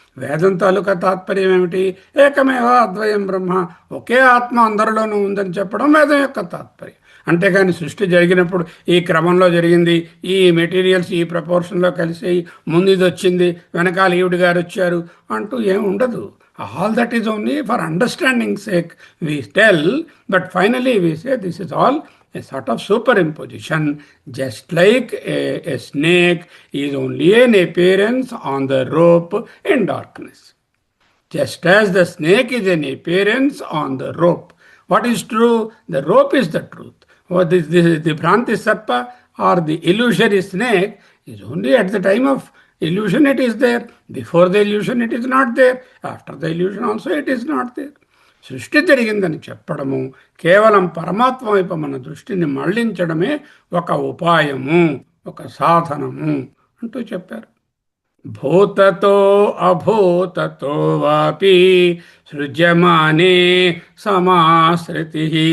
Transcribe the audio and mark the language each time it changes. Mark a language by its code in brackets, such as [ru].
[te] వేదం తాలూకా తాత్పర్యం ఏమిటి? ఏకమేవ అద్వయం బ్రహ్మ, ఒకే ఆత్మ అందరిలోనూ ఉందని చెప్పడం వేదం యొక్క తాత్పర్యం. అంతేగాని సృష్టి జరిగినప్పుడు ఈ క్రమంలో జరిగింది, ఈ మెటీరియల్స్ ఈ ప్రపోర్షన్లో కలిసి ముందు ఇది వచ్చింది, వెనకాల ఈవిడ గారు వచ్చారు అంటూ ఏమి ఉండదు. [en] All that is only for understanding sake we tell, but finally we say this is all a sort of superimposition, just like a snake is only an appearance on the rope in darkness. Just as the snake is an appearance on the rope. What is true? The rope is the truth. The Bhranti Sarpa or the illusory snake is only at the time of illusion it is there. Before the illusion it is not there. After the illusion also it is not there. [te] సృష్టి జరిగిందని చెప్పడము కేవలం పరమాత్మ వైపు మన దృష్టిని మళ్లించడమే ఒక ఉపాయము, ఒక సాధనము అంటూ చెప్పారు. [sa] భూతతో అభూతతో వాపి సృజ్యమానే సమాశ్రుతి.